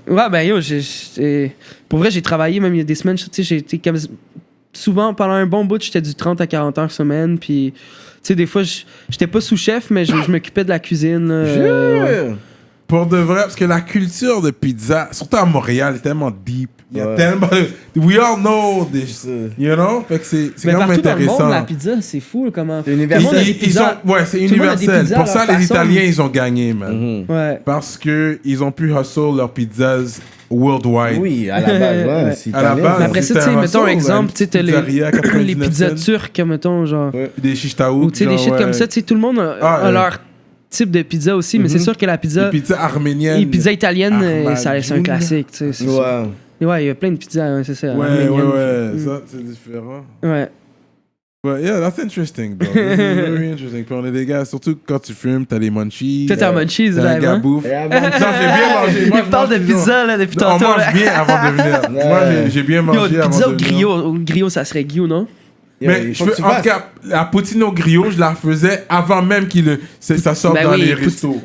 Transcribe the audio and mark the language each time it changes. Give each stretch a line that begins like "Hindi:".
French: Ouais, ben yo, pour vrai, j'ai travaillé même il y a des semaines. Tu sais, j'ai été comme... Souvent, pendant un bon bout, j'étais du 30 à 40 heures semaine. Puis, tu sais, des fois, j'étais pas sous-chef, mais je m'occupais de la cuisine. Pour de vrai, parce que la culture de pizza, surtout à Montréal, est tellement deep. Il y a tellement...
English: We all know this, you know?
French: Fait que c'est quand même intéressant. Dans le monde, la pizza, c'est fou, là, comment... C'est universel. C'est universel. Pour ça, les Italiens, ils ont gagné, man. Ouais. Parce qu'ils ont pu hustle leurs pizzas worldwide. Oui, à la base, ouais. À la base, après ça, tu sais, mettons un exemple, tu sais, les pizzas turques, mettons, genre... Des chichtaouk. Ou tu sais, des shit comme ça, tu sais, tout le monde a leur type de pizza aussi, mais c'est sûr que la pizza... Les pizzas arméniennes. Les pizzas italiennes, c'est un classique, tu sais. Ouais, il y a plein de pizzas, c'est ça. Ouais, ça, c'est différent. Ouais.
English: But yeah, that's interesting, bro. This is very interesting.
French: Puis on est des gars, surtout quand tu fumes, t'as les munchies. Toi, t'as munchies, là, là, bouffe. Non, j'ai bien mangé. Moi, il parle de pizza, là, depuis tantôt. On mange bien avant de venir. Moi, j'ai bien mangé avant de venir. Pizza ou griot, ça serait Guillaume, non? Mais en tout cas, la poutine au griot, je la faisais avant même ça sorte dans les restos.